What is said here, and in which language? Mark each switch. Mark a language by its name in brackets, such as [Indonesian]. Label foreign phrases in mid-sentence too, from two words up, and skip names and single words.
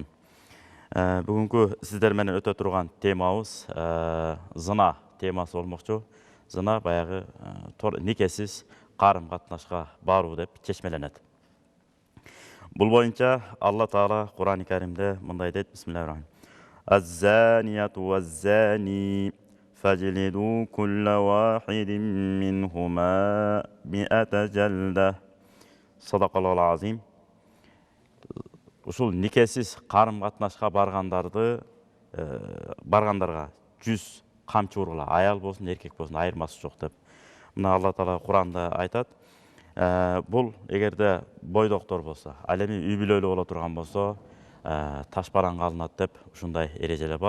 [Kyrgyz] Бүгүнкү сиздер менен өтө турган темабыз зына темасы болмокчу. Зына баягы никесиз карым катнашка баруу деп чечмеленет. Бул боюнча Алла Таала Кур'ан-ы Каримде мындай дейт: [Arabic] بسم الله الرحمن الرحيم. الزانية والزاني فاجلدوا كل واحد منهما 100 جلدة. صدق الله العظيم. [Kyrgyz] Ушул никесиз карым катнашка баргандарга 100 камчы ургула. Аял болсун, эркек болсун, айырмасы жок деп. Мына Алла Таала Кур'анда айтат. Бул эгерде бойдоктор болсо, ал эми үй бүлөлүү боло турган болсо, таш бараңга алынат деп ушундай эрежелер бар.